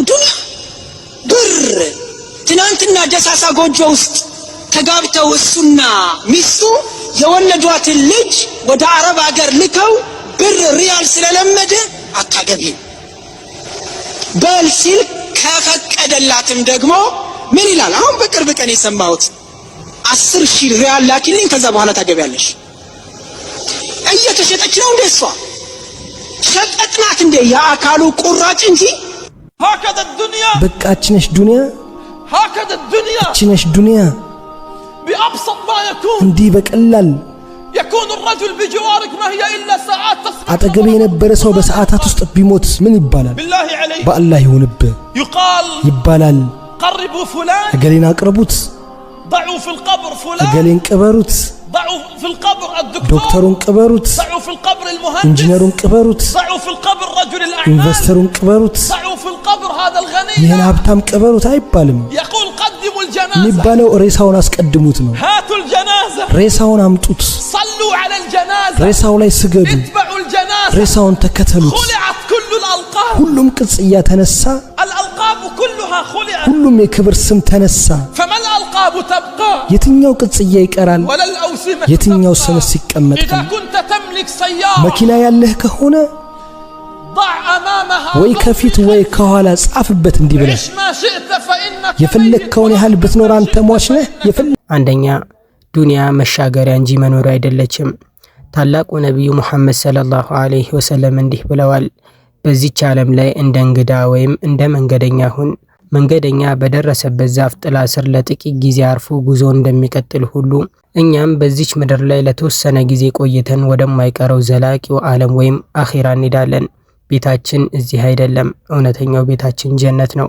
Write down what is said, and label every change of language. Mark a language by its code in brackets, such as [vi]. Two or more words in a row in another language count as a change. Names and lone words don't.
[am] ዱንያ፣ ብር። ትናንትና ደሳሳ ጎጆ ውስጥ ተጋብተው እሱና ሚስቱ የወለዷትን ልጅ ወደ አረብ ሀገር ልከው ብር ሪያል ስለለመደ አታገቢም በል ሲል ከፈቀደላትም ደግሞ ምን ይላል? አሁን በቅርብ ቀን የሰማሁት 10,000 ሪያል ላኪልኝ ከዛ በኋላ ታገቢያለሽ። እየተሸጠች ነው እንደ እሷ ሸቀጥናት እንደ የአካሉ ቁራጭ እንጂ። [ar] هكذا الدنيا [am] በቃችነሽ ዱንያ [ar] هكذا الدنيا [am] ችነሽ ዱንያ [ar] بأبسط ما يكون [am] እንዲህ በቀላል [ar] يكون الرجل بجوارك ما هي إلا ساعات تسقط [am] አጠገቤ የነበረ ሰው በሰዓታት ውስጥ ቢሞት ምን ይባላል? [ar] بالله عليك [am] በአላህ ይሁንብህ [ar] يقال [am] ይባላል። [ar] قربوا فلان [am] እገሌን አቅርቡት፣ [ar] ضعوا في القبر فلان [am] እገሌን ቅበሩት፣ [ar] ضعوا في القبر الدكتور [am] ዶክተሩን ቅበሩት፣ [ar] ضعوا في القبر المهندس [am] ኢንጂነሩን ቅበሩት፣ [ar] ضعوا في القبر رجل الأعمال [am] ኢንቨስተሩን ቅበሩት፣ [ar] ضعوا في القبر هذا الغني [am] ይህን ሀብታም ቅበሩት አይባልም። [ar] يقول قدموا الجنازة [am] የሚባለው ሬሳውን አስቀድሙት ነው። [ar] هاتوا الجنازة [am] ሬሳውን አምጡት፣ [ar] صلوا على الجنازة [am] ሬሳው ላይ ስገዱ፣ [ar] اتبعوا الجنازة [am] ሬሳውን ተከተሉት። [ar] خلعت كل الألقاب [am] ሁሉም ቅጽያ ተነሳ፣ [ar] الألقاب كلها خلعت [am] ሁሉም የክብር ስም ተነሳ። [ar] فما الألقاب تبقى [am] የትኛው ቅጽያ ይቀራል? [ar] ولا الأوسمة [am] የትኛው [ar] تبقى [am] ስምስ ይቀመጣል? [ar] إذا كنت تملك سيارة [am] መኪና ያለህ ከሆነ [ar] ضع أمامها [am] ወይ ከፊት ወይ ከኋላ ጻፍበት እንዲህ ብለህ [ar] عش ما شئت فإنك [am] የፈለግከውን ያህል ብትኖር አንተ ሟች ነህ። አንደኛ ዱንያ መሻገሪያ እንጂ መኖሪያ አይደለችም። ታላቁ ነቢዩ ሙሐመድ [ar] صلى الله عليه وسلم [am] እንዲህ ብለዋል፣ በዚች ዓለም ላይ እንደ እንግዳ ወይም እንደ መንገደኛ ሁን። መንገደኛ በደረሰበት ዛፍ ጥላ ስር ለጥቂት ጊዜ አርፎ ጉዞ እንደሚቀጥል ሁሉ እኛም በዚች ምድር ላይ ለተወሰነ ጊዜ ቆይተን ወደማይቀረው ዘላቂው ዓለም ወይም አኺራ እንሄዳለን። ቤታችን እዚህ አይደለም፣ እውነተኛው ቤታችን ጀነት ነው።